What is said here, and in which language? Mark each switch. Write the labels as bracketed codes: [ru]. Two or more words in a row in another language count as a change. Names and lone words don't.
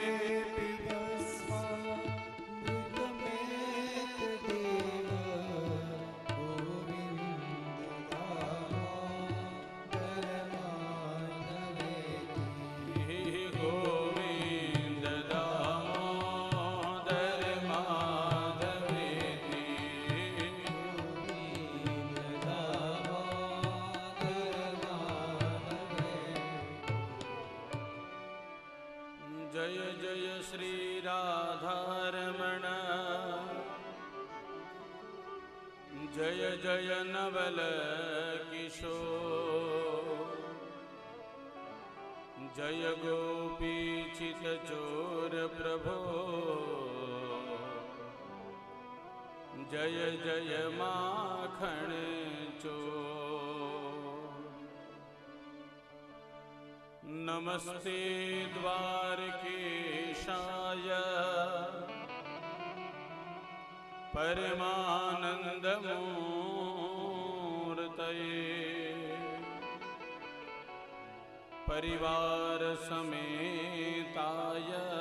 [sa] गोविन्द दामोदर माधवेति, गोविन्द दामोदर माधवेति। [hi] जय जय श्री राधारमण, जय जय नवल किशोर, जय गोपीचित चोर प्रभो, जय जय माखन चोर। [sa] नमस्ते द्वारकेशाय, परमानन्दमूर्तये, परिवार समेताय,